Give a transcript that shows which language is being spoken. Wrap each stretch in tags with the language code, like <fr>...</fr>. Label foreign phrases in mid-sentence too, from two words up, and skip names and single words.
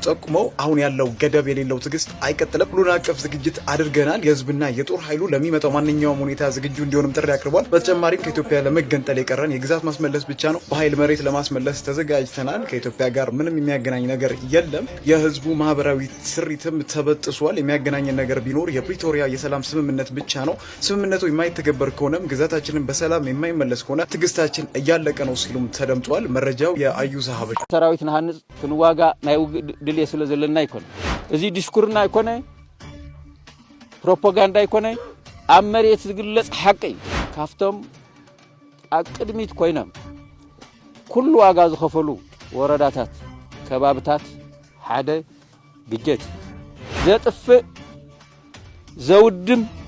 <am>ጠቁመው አሁን ያለው ገደብ የሌለው ትዕግስት አይቀጥልም፣ ሁሉን አቀፍ ዝግጅት አድርገናል፣ የህዝብና የጦር ኃይሉ ለሚመጣው ማንኛውም ሁኔታ ዝግጁ እንዲሆንም ጥሪ አቅርቧል። በተጨማሪም ከኢትዮጵያ ለመገንጠል የቀረን የግዛት ማስመለስ ብቻ ነው፣ በኃይል መሬት ለማስመለስ ተዘጋጅተናል፣ ከኢትዮጵያ ጋር ምንም የሚያገናኝ ነገር የለም፣ የህዝቡ ማህበራዊ ስሪትም ተበጥሷል፣ የሚያገናኝ ነገር ቢኖር የፕሪቶሪያ የሰላም ስምምነት ብቻ ነው፣ ስምምነቱ የማይተገበር ከሆነም ግዛታችንን በሰላም የማይመለስ ከሆነ ትግስታችን እያለቀ ነው ሲሉም ተደምጧል። መረጃው የአዩዛ ሀበሻ።</am> <ti>ሰራዊት ንሃንጽ ክንዋጋ ናይ ድልየ ስለ ዘለና ይኮን እዚ ዲስኩርና ይኮነ ፕሮፓጋንዳ ይኮነ ኣብ መሬት ዝግለጽ ሓቂ ካፍቶም ኣቅድሚት ኮይኖም ኩሉ ዋጋ ዝኸፈሉ ወረዳታት ከባብታት ሓደ ግጀት ዘጥፍእ ዘውድም</ti>